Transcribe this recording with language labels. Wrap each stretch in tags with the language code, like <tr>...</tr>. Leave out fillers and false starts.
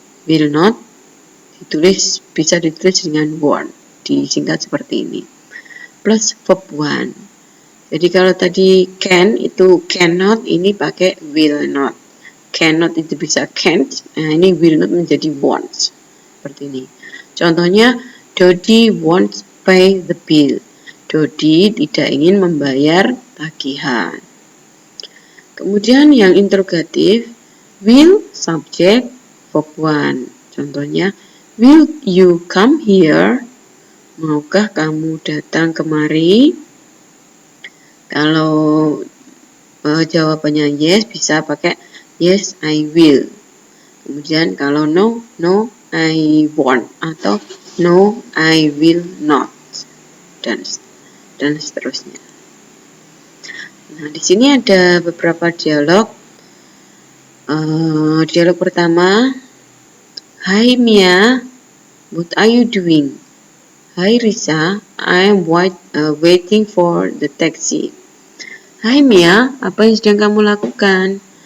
<id>Will not bisa ditulis dengan won't, disingkat seperti ini. Plus verb one. Jadi kalau tadi can itu cannot, ini pakai will not. Cannot itu bisa can't, nah ini will not menjadi won't. Seperti ini.</id> <en>Contohnya, Dodi won't pay the bill.</en> <id>Dodi tidak ingin membayar tagihan. Kemudian yang interrogatif, will subject verb one.</id> <en>Contohnya, will you come here?</en> <id>Maukah kamu datang kemari? Kalau jawabannya yes, bisa pakai</id> <en>yes, I will.</en> <id>Kemudian kalau</id> <en>no, no, I won't. Atau no, I will not.</en> <id>Dan seterusnya. Nah, di sini ada beberapa dialog. Dialog pertama,</id> <en>Hi Mia, what are you doing? Hi Risa, I am waiting for the taxi.</en> <id>Hai Mia, apa yang sedang kamu lakukan?</id>